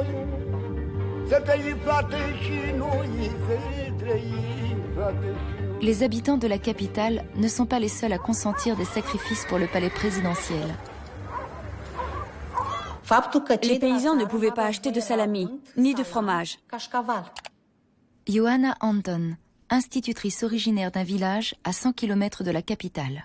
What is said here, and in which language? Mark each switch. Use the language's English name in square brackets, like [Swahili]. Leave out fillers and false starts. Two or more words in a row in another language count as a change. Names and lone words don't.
[Romanian] Să trăim, frate, și noi, să trăim, frate, și noi. [French] Les habitants de la capitale ne sont pas les seuls à consentir des sacrifices pour le palais présidentiel. Les paysans ne pouvaient pas acheter de salami, ni de fromage. Johanna Anton, institutrice originaire d'un village à 100 km de la capitale.